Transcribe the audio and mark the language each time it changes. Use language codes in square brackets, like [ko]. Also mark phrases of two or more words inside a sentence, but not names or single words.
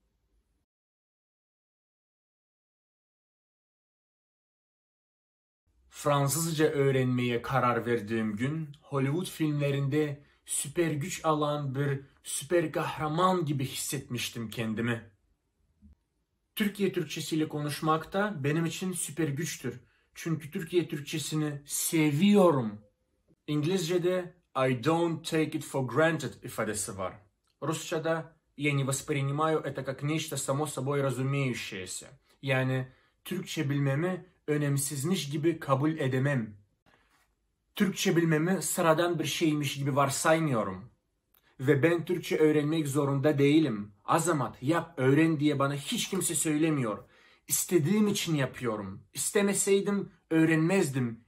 [tr] Fransızca öğrenmeye karar verdiğim gün, Hollywood filmlerinde süper güç alan bir süper kahraman gibi hissetmiştim kendimi. Türkiye Türkçesiyle konuşmak da benim için süper güçtür. Çünkü Türkiye Türkçesini seviyorum. [en] İngilizce'de I don't take it for granted [tr] ifadesi var. [ru] Rusça'da я не воспринимаю это как нечто само собой разумеющееся. [tr] Yani Türkçe bilmemi önemsizmiş gibi kabul edemem. Türkçe bilmemi sıradan bir şeymiş gibi varsaymıyorum. Ve ben Türkçe öğrenmek zorunda değilim. Azamat, yap, öğren diye bana hiç kimse söylemiyor. İstediğim için yapıyorum. İstemeseydim öğrenmezdim.